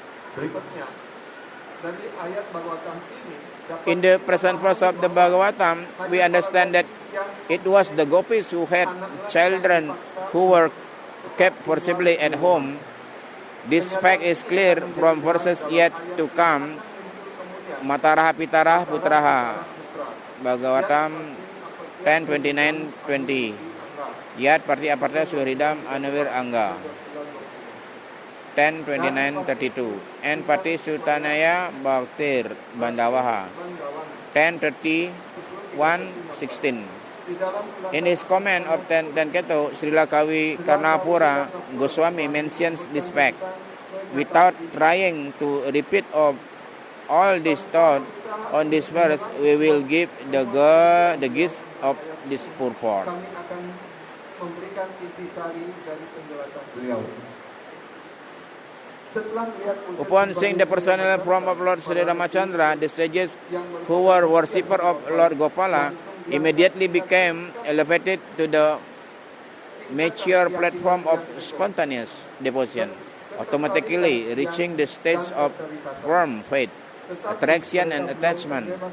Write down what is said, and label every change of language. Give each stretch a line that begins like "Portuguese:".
Indonesian: Berikutnya, dari ayat Bhagavatam ini,
English: In the present verse of the Bhagavatam, we understand that it was the gopis who had children who were kept forcibly at home. This fact is clear from verses yet to come.
Sanskrit: Mataraha Pitaraha Putraha, Bhagavatam 10:29-20. Yat Parti Aparta Suhridam Anavir Angga 10:29-32. And Pati Sutanaya Bhaktir Bandavaha 10:31-16.
English: In his comment of Tenketu, Srila Kavi Karnapura Goswami mentions this fact. Without trying to repeat of all this thought on this verse, we will give the gist of this purport.
Indonesian: kami akan memberikan intisari dari penjelasan beliau. Setelah melihat
English: Upon seeing the personal form of Lord Sri Ramachandra, the sages who were worshippers of Lord Gopala immediately became elevated to the mature platform of spontaneous devotion, automatically reaching the stage of firm faith, attraction and attachment.